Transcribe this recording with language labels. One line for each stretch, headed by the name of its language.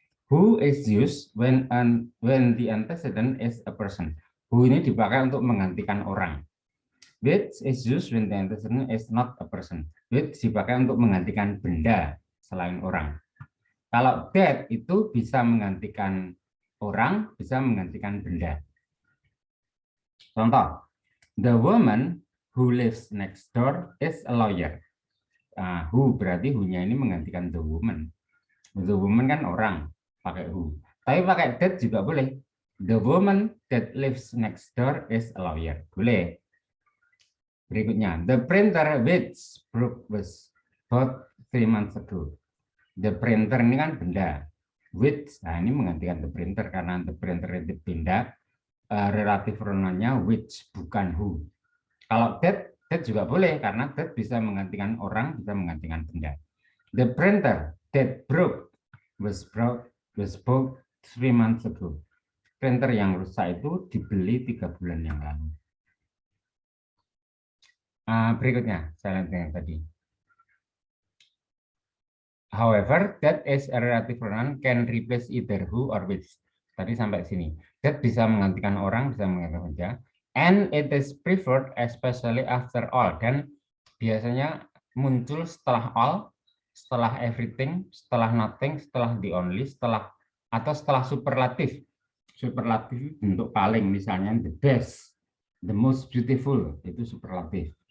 English: Who is used when the antecedent is a person.
Indonesian: Who ini dipakai untuk menggantikan orang.
English: Which is used when the antecedent is not a person.
Indonesian: Which dipakai untuk menggantikan benda selain orang. Kalau that itu bisa menggantikan orang, bisa menggantikan benda.
English: Contoh, the woman who lives next door is a lawyer.
Indonesian: Who berarti who-nya ini menggantikan the woman. The woman kan orang, pakai who. Tapi pakai that juga boleh.
English: The woman that lives next door is a lawyer. Boleh. Berikutnya, the printer which broke was bought 3 months ago.
Indonesian: The printer ini kan benda. Which, ini menggantikan the printer karena the printer itu benda. Relatif pronounnya which, bukan who. Kalau that juga boleh karena that bisa menggantikan orang, bisa menggantikan benda.
English: The printer that broke was bought 3 months ago.
Indonesian: Printer yang rusak itu dibeli 3 bulan yang lalu. Berikutnya, saya lihat yang tadi.
English: However, that is a relative pronoun can replace either who or which.
Indonesian: Tadi sampai sini. That bisa menggantikan orang, bisa menggantikan benda.
English: And it is preferred especially after all.
Indonesian: Dan biasanya muncul setelah all, setelah everything, setelah nothing, setelah the only, setelah atau setelah superlatif. Superlatif bentuk paling, misalnya the best, the most beautiful, itu superlatif.